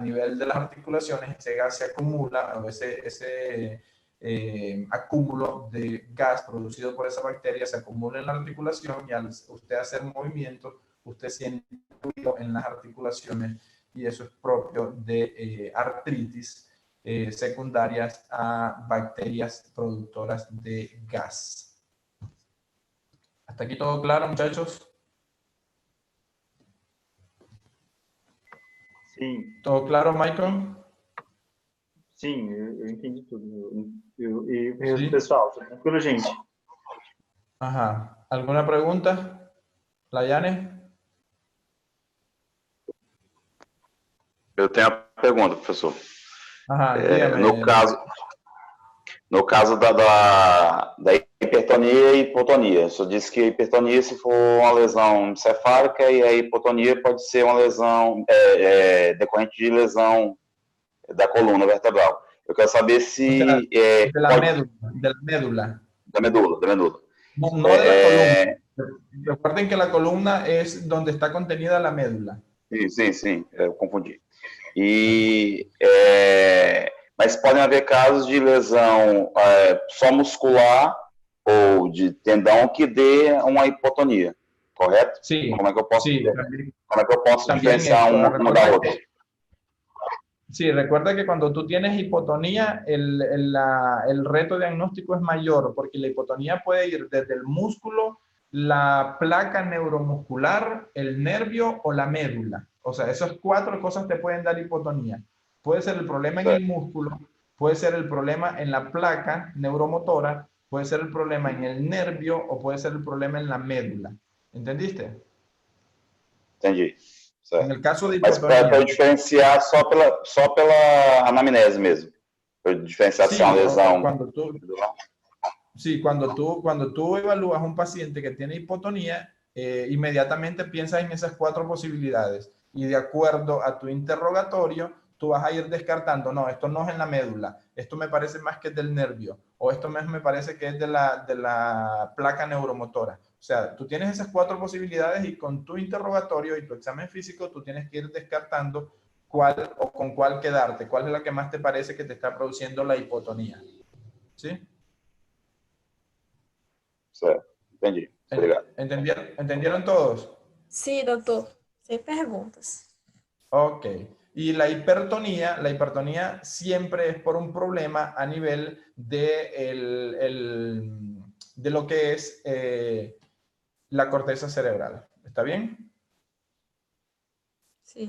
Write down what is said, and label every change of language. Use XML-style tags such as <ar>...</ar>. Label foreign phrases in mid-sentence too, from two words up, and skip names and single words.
<es>nivel de las articulaciones, ese gas se acumula, o ese acúmulo de gas producido por esa bacteria se acumula en la articulación y al usted hacer movimiento, usted siente ruido en las articulaciones y eso es propio de artritis secundarias a bacterias productoras de gas. ¿Hasta aquí todo claro, muchachos?</es> <pt>Sim,</pt> <es>¿Todo claro, Michael?</es> <pt>sim, eu entendi tudo. E Sim. pessoal, tá tranquilo, gente?</pt> <es>Ajá. ¿Alguna pregunta? Layane?</es> <pt>Eu tenho a pergunta, professor.</pt> <es>Ajá, dígame.</es> <pt>No caso da hipertonia e hipotonia, o senhor disse que a hipertonia se for uma lesão encefálica e a hipotonia pode ser uma lesão decorrente de lesão da coluna vertebral. Eu quero saber se...</pt> <es>de la médula.</es> <pt>Da medula.</pt> <es>No, no de la columna. Recuerden que la columna es donde está contenida la médula.</es> <pt>Sim, eu confundi. Mas podem haver casos de lesão só muscular ou de tendão que dê uma hipotonia, correto?</pt> <es>Sí.</es> <pt>Como é que eu posso,</pt> <es>Sí,</es> <pt>como é que eu posso</pt> <es>también</es> <pt>diferenciar uma da outra?</pt> <es>Sí, recuerda que cuando tú tienes hipotonía, el reto diagnóstico es mayor, porque la hipotonía puede ir desde el músculo, la placa neuromuscular, el nervio o la médula. O sea, esas 4 cosas te pueden dar hipotonía. Puede ser el problema en el músculo, puede ser el problema en la placa neuromotora, puede ser el problema en el nervio o puede ser el problema en la médula. ¿Entendiste?</es> <pt>Entendi. Certo.</pt> <es>En el caso de</es> <pt>Mas</pt> <es>hipotonía.</es> <pt>para diferenciar só pela anamnese mesmo. Para diferenciar se é uma lesão.</pt> <es>Cuando tú evalúas a un paciente que tiene hipotonía, inmediatamente piensas en esas 4 posibilidades y de acuerdo a tu interrogatorio, tú vas a ir descartando, no, esto no es en la médula, esto me parece más que es del nervio, o esto me parece que es de la placa neuromotora. O sea, tú tienes esas 4 posibilidades y con tu interrogatorio y tu examen físico, tú tienes que ir descartando cuál o con cuál quedarte, cuál es la que más te parece que te está produciendo la hipotonía. ¿Sí?</es> <pt>Certo, entendi. Obrigado.</pt> <es>¿Entendieron todos? Sí, doctor.</es> <pt>Sem perguntas. Ok.</pt> <es>Y la hipertonía siempre es por un problema a nivel de, de lo que es la corteza cerebral. ¿Está bien? Sí.</es>